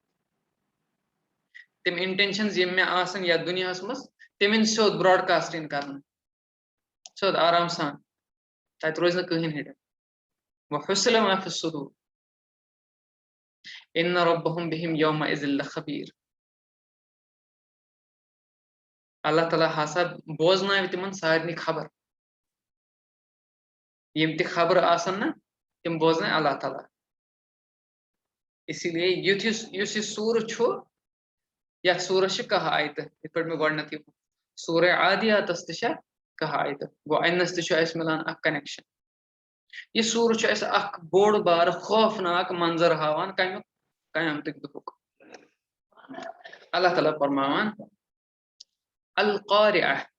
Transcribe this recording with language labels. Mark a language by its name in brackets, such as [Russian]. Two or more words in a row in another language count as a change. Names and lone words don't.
[Kashmiri] تِم انٹینشنز یِم مےٚ آسن یتھ دُنیاہس منٛز تِم یِن سیوٚد براڈکاسٹ یِن کرنہٕ سیوٚد آرام سان تتہِ روزِ نہٕ کٕہٕنۍ ہِڈن [Arabic] وحُصِلَ ما فِی الصُّدوٗر اِنَّ رَبَّهُم بِهِمْ یَوْمَئِذٍ لَخَبیٖر [Kashmiri] اللہ تعالیٰ ہسا بوزناوِ تِمن سارنٕے خبر یِم تہِ خبرٕ آسن نا تِم بوزناوِ اللہ تعالیٰ [Urdu] اسی لیے [Kashmiri] یُس یہِ سوٗرٕ چھُ یتھ سوٗرس چھِ کاہ آیتہٕ یِتھ پٲٹھۍ مےٚ گۄڈٕنیتھٕے سورہ عادیاتس تہِ چھےٚ کاہ آیتہٕ گوٚو اَنِس تہِ چھُ اَسہِ مِلان اکھ کنیکشن یہِ سوٗرٕ چھُ اَسہِ اکھ بوٚڑ بارٕ خوفناک منظر ہاوان کمیُک قیامتٕکۍ دۄہُک اللہ تعالیٰ فرماوان القارعہ